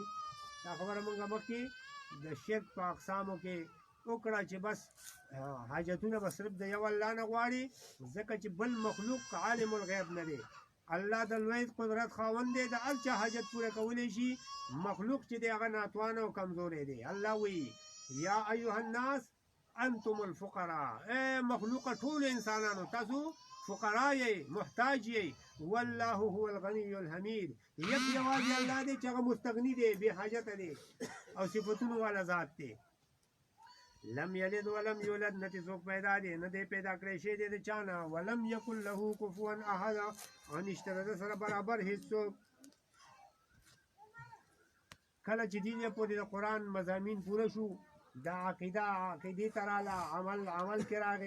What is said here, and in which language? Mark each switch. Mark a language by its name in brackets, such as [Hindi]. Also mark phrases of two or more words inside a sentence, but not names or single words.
[Pashto] دا خبره موږ مخکې د شرک په اقسامو کې وکړه چې بس حاجتونه به صرف د یو الله نه غواړي، ځکه چې بل مخلوق عالم الغیب نه دی. الله د لوی قدرت خاوند دی، د هر چا حاجت پوره کولی شي. مخلوق چې دی هغه ناتوانه او کمزوری دی. الله وی [Arabic] یا ایها الناس انتم الفقراء، [Pashto] اے مخلوق ټول انسانانو تاسو فقراء یې، محتاج یې. [Arabic] والله هو الغنی الحمید، [Pashto] یک یوازې الله دی چې هغه مستغني دی، بې حاجته دی او صفتونو والا ذات دی. [Arabic] لم یلد ولم یولد، [Pashto] نه چې څوک پیدا دی، نه دی پیدا کړی شی دی د چا نه. [Arabic] ولم یکن له کفوا احد، [Pashto] او نشته د سره برابر هېڅ څوک. کله چې دې پورې د قرآن مضامین پوره شو، د عقیدې ته راله، عمل کې راغی.